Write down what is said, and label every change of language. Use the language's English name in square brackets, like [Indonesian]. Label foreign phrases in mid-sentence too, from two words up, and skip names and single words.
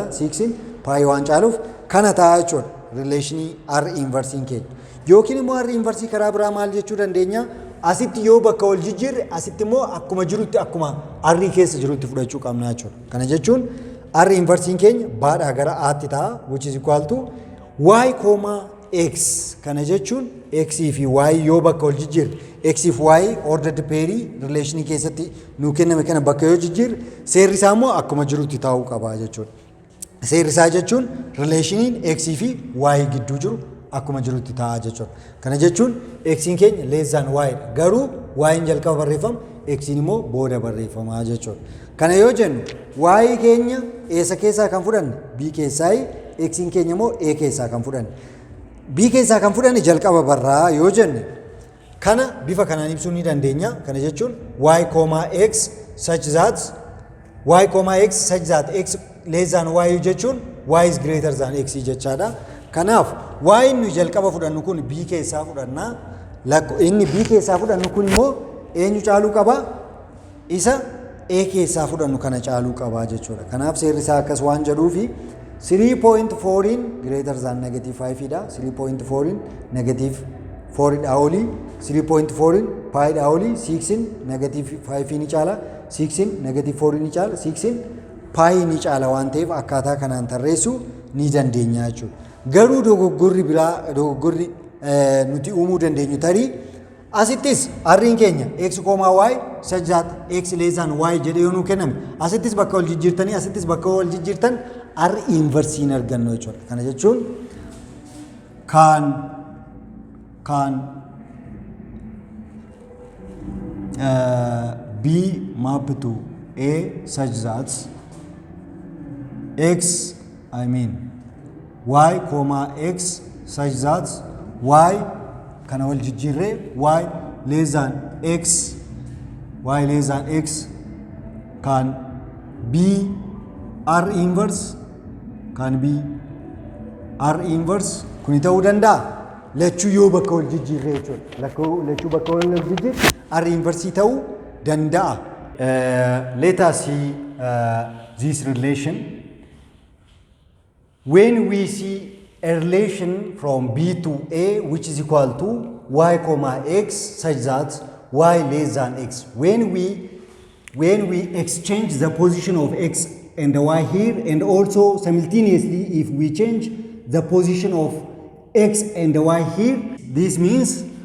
[Oromo] 6 pi waan caaluuf kana ta'a jechuudha relationii r inverse keenya. Yookiin immoo r inverse karaa biraa maal jechuu dandeenya? Asitti yoo bakka wal jijjiirre asitti immoo akkuma jirutti akkuma r keessa jirutti fudhachuu qabna jechuudha. Kana jechuun r inverse keenya baadhaa gara aatti ta'a [English] which is equal to y, [Oromo] x. Kana jechuun x fi y yoo bakka wal jijjiirre x fi y ordered pair relationii keessatti nuu kenname kana bakka yoo jijjiirre seerri isaa immoo akkuma jirutti taa'uu qaba jechuudha. Seerri isaa jechuun relationii x fi y gidduu jiru akkuma jirutti ta'a jechuudha. Kana jechuun x keenya [English] less than y [Oromo] garuu y jalqaba barreeffama x immoo booda barreeffama jechuudha. Kana yoo jennu y keenya eessa keessaa kan fudhanne b keessaa, x keenya immoo a keessaa kan fudhanne. b keessaa kan fudhanne jalqaba barraa yoo jenne kana bifa kanaan ibsuu ni dandeenya. Kana jechuun y, x [English] such that x less than y [Oromo] jechuun [English] y is greater than x [Oromo] jechaadha. Kanaaf y nu jalqaba fudhannu kun b keessaa fudhanna. Inni b keessaa fudhannu kun immoo eenyu caaluu qaba? Isa a keessaa fudhannu kana caaluu qaba jechuudha. Kanaaf seerri isaa akkas waan jedhuufi 3.4 [English] greater than negative 5 [Oromo] dha. 3.4 negative 4 dha olii. 3.4 pi dha olii. 6 negative 5 ni caala. 6 negative 4 ni caala. 6 pi ni caala waan ta'eef akkaataa kanaan tarreessuu ni dandeenya jechuudha. Garuu dogoggorri biraa dogoggorri nuti uumuu dandeenyu tarii asittis r'n keenya x, y [English] such that x less than y [Oromo] jedhee yoo nuu kenname asittis bakka wal jijjiirtanii asittis bakka wal jijjiirtan r inverse hin argannu jechuudha. Kana jechuun kan [English] be mapped to a such that [Oromo] x y, [English] x such that y [Oromo] kana wal jijjiirree [English] y less than x can be r inverse [Oromo] kuni ta'uu danda'a. Lachuu yoo bakka wal jijjiirree jechuudha. Lachuu bakka wal jijjiirre r inverse ta'uu danda'a. [English] Let us see this relation. When we see a relation from b to a which is equal to y, x such that y less than x. When we exchange the position of x and y here, and also simultaneously if we change the position of x and y here, this means